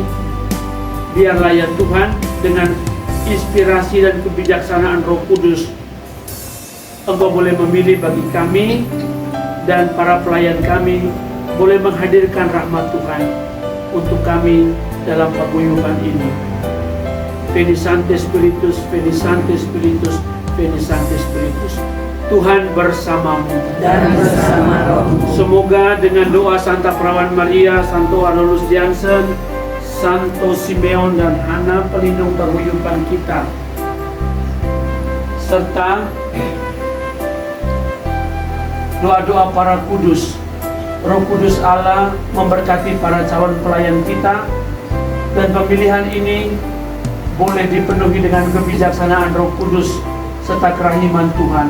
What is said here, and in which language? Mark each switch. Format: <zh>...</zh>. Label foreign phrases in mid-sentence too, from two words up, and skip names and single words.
<id>Biarlah ya Tuhan, dengan inspirasi dan kebijaksanaan Roh Kudus, Engkau boleh memilih bagi kami dan para pelayan kami, boleh menghadirkan rahmat Tuhan untuk kami dalam paguyuban ini.</id> <la>Veni Sancte Spiritus, Veni Sancte Spiritus, Veni Sancte Spiritus.</la> <id>Tuhan bersamamu dan bersama roh. Semoga dengan doa Santa Perawan Maria, Santo Arolos Jansen, Santo Simeon dan Hana pelindung paguyuban kita, serta doa-doa para kudus, Roh Kudus Allah memberkati para calon pelayan kita, dan pemilihan ini boleh dipenuhi dengan kebijaksanaan Roh Kudus serta kerahiman Tuhan.</id>